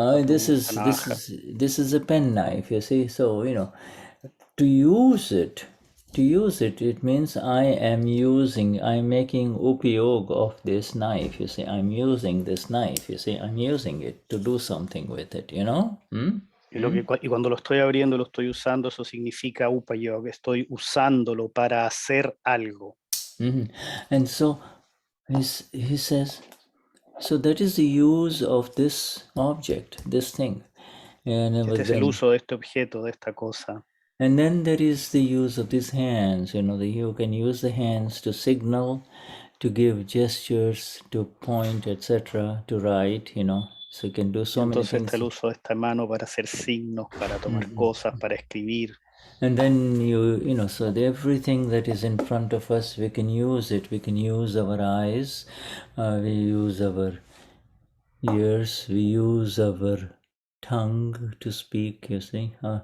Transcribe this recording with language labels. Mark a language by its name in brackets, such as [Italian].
[English] this is a pen knife, you see. So to use it, it means I'm making upayog of this knife, you see. I'm using this knife, you see. I'm using it to do something with it, [Spanish] Y cuando lo estoy abriendo, lo estoy usando, eso significa upayog, estoy usándolo para hacer algo. [English] And so he says, so that is the use of this object, this thing. [Spanish] Este es el uso de este objeto, de esta cosa. [English] And then there is the use of these hands. You can use the hands to signal, to give gestures, to point, etc., to write, So you can do so many things. [Spanish] Entonces está el uso de esta mano para hacer signos, para tomar cosas, para escribir. [English] And then so everything that is in front of us, we can use it. We can use our eyes, we use our ears, we use our tongue to speak, you see.